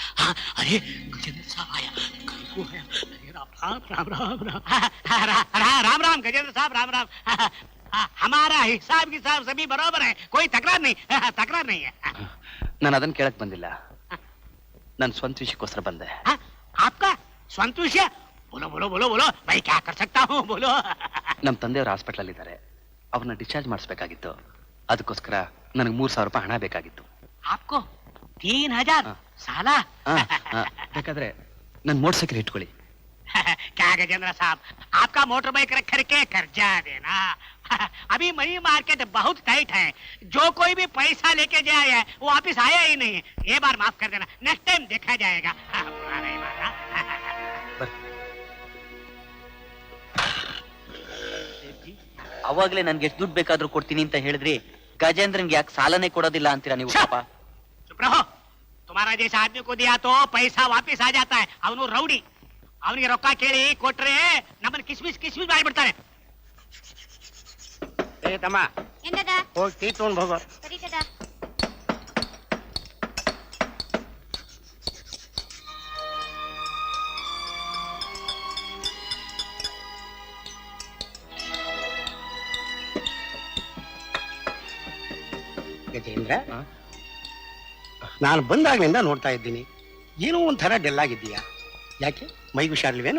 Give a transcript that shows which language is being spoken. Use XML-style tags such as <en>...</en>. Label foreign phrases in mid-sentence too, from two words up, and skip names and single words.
<hi>अरे गजेंद्र साहब आया, कहीं को आया। अरे राम राम राम गजेंद्र साहब, राम राम। हमारा हिसाब किताब सभी बराबर है, कोई तकरार नहीं है।</hi> <kn>ನಾನು ಅದನ್ನ ಕೇಳಕ್ ಬಂದಿಲ್ಲ, ನನ್ನ ಸ್ವಂತ ವಿಷಯಕ್ಕೋಸ್ಕರ ಬಂದೆ.</kn> <hi>आपका स्वांत विषय? बोलो बोलो बोलो बोलो, मैं क्या कर सकता हूँ, बोलो।</hi> <kn>ನಮ್ಮ ತಂದೆಯವರು ಹಾಸ್ಪಿಟಲ್ ಇದ್ದಾರೆ, ಅವ್ರನ್ನ ಡಿಸ್ಚಾರ್ಜ್ ಮಾಡಿಸ್ಬೇಕಾಗಿತ್ತು. ಅದಕ್ಕೋಸ್ಕರ ನನಗೆ 3,000 ರೂಪಾಯಿ ಹಣ ಬೇಕಾಗಿತ್ತು.</kn> <hi>आपको 3,000 साला?</hi> <kn>ಬೇಕಾದ್ರೆ ನನ್ನ</kn> <en>motor cycle</en> <kn>ಇಟ್ಕೊಳ್ಳಿ.</kn> <hi>क्या गजेंद्र साहब, आपका</hi> <en>motor bike</en> <hi>रख करके कर्जा देना। अभी</hi> <en>money market</en> <hi>बहुत टाइट है, जो कोई भी पैसा लेके जाए वो वापिस आया ही नहीं। ये बार माफ कर देना,</hi> <en>next time</en> <hi>देखा जाएगा। बुरा नहीं माना।</hi> <kn>ಅವಾಗ್ಲೇ ನನ್ಗೆ ಎಷ್ಟು ದುಡ್ಡು ಬೇಕಾದ್ರೂ ಕೊಡ್ತೀನಿ ಅಂತ ಹೇಳಿದ್ರಿ, ಗಜೇಂದ್ರನ್ಗೆ ಯಾಕೆ ಸಾಲನೇ ಕೊಡೋದಿಲ್ಲ ಅಂತೀರಾ ನೀವು? ಪಾಪ</kn> <hi>चुप रहो, तुम्हारा जैसा आदमी को दिया तो पैसा वापिस आ जाता है।</hi> <kn>ಅವನು ರೌಡಿ, ಅವನಿಗೆ ರೊಕ್ಕ ಕೇಳಿ ಕೊಟ್ರೆ ನಮ್ಮನ್ನ ಕಿಸ್ಮಿಸ್ ಮಾಡಿಬಿಡ್ತಾನೆ. ಏ ತಮ್ಮ, ಏನದ ಹೋಗಿ ಟೀ ತಗೊಂಡ್ ಹೋಗೋ. ಸರಿತದ. ಗಜೇಂದ್ರ, ನಾನು ಬಂದಾಗ್ಲಿಂದ ನೋಡ್ತಾ ಇದ್ದೀನಿ, ಏನೋ ಒಂಥರ ಡೆಲ್ ಆಗಿದ್ದೀಯಾ, ಯಾಕೆ ಮೈಗೆ ಹುಷಾರಿಲ್ವೇನು?</kn>